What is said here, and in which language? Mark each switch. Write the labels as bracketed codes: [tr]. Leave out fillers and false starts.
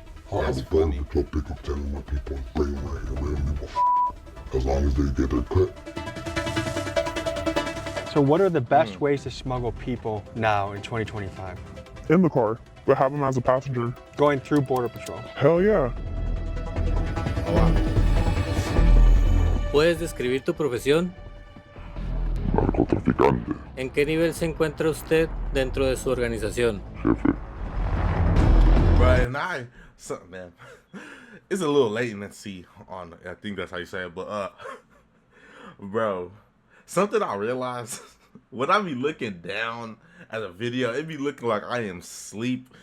[en] I have a phone to go pick up 10 more people and bring them right here. We don't give a as long as they get their cut. So what are the best ways to smuggle people now in 2025? In the car, but have them as a passenger. Going through Border Patrol. Hell yeah. [es] ¿Puedes describir tu profesión? Narcotraficante, ¿En qué nivel se encuentra usted dentro de su organización? jefe. [en] Right, and man, it's a little latency on, I think that's how you say it, but, bro, something I realized, when I be looking down at a video, it be looking like I am asleep.